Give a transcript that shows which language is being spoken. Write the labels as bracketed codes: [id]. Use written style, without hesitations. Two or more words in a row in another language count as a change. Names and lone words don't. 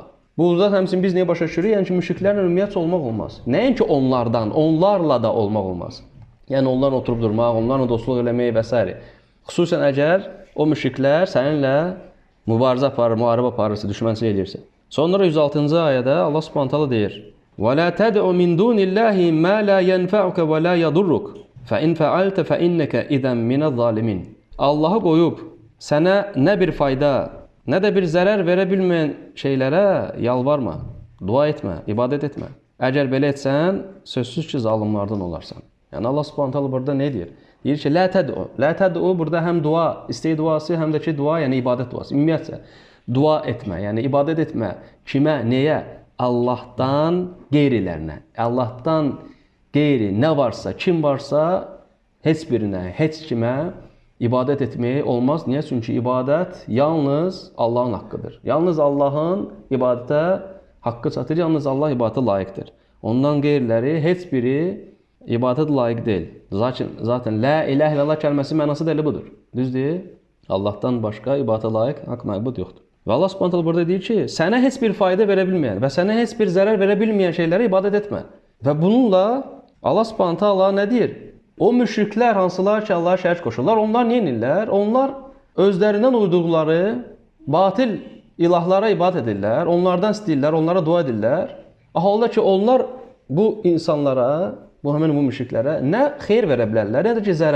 [az] Burada həmçinin biz nəyə başa düşürük? Yəni ki, müşriklərlə ümumiyyətlə olmaq olmaz. Nəinki onlardan, onlarla da olmaq olmaz. Yəni onlarla oturub durmaq, onlarla dostluq eləmək və s. Xüsusən əgər o müşriklər səninlə mübarizə aparır, müharibə aparırsa, düşmənçilik edirsə. Sonra 106-cı ayədə Allah [ar] سبحانه وتعالى [az] deyir: [ar] وَلَا تَدْعُ مِنْ دُونِ اللّٰهِ مَا لَا يَنْفَعُكَ وَلَا يَضُرُّكَ فَاِنْ فَعَلْتَ فَاِنَّكَ اِذًا مِنَ الظَّالِمِينَ. [tr] Allah'ı koyup sana ne bir fayda ne de bir zarar verebilmeyen şeylere yalvarma, dua etme, ibadet etme. [az] Eğer belə etsən, sözsüz ki zalimlardan olarsan. [tr] Yani Allah [ar] سبحانه وتعالى [tr] burada ne diyor? [az] Deyir ki, [ar] لا تدع. لا تدع [tr] burada hem dua, isteği duası hem de ki dua yani ibadet duası. Ümumiyyətlə, dua etme yani ibadet etme. Kime, neye? Allah'tan qeyrilərinə. [az] Allah'tan qeyri [tr] ne varsa, kim varsa [az] heç birinə, heç kimə ibadet etməyi olmaz. [tr] Niye? Çünkü ibadet yalnız Allah'ın hakkıdır. Yalnız Allah'ın ibadete [az] hakkı çatır. [tr] Yalnız Allah ibadete layıktır. [az] Ondan qeyriləri heç biri [tr] ibadet layık değil. [az] Zaten [ar] لا إله إلا الله [az] kəlməsi mənası da elə budur. Düzdür? [tr] Allah'tan başka ibadete layık [az] hak məbud yoxdur. Ve Allah [ar] سبحانه وتعالى [az] burada deyir ki, sənə heç bir fayda verebilmeyen ve sənə heç bir zarar verebilmeyen şeylere ibadet etme. [tr] Ve bununla Allah [ar] سبحانه وتعالى [tr] ne deyir? [az] O müşrikler hansılar ki Allah'a şərik qoşurlar, onlar niye inirlər? Onlar özlərindən uyduqları batil ilahlara ibadet edirlər, onlardan istəyirlər, onlara dua edirlər. Halda ki onlar bu insanlara, hemen bu müşriklərə nə xeyir verə bilərlər, nə də ki zərər.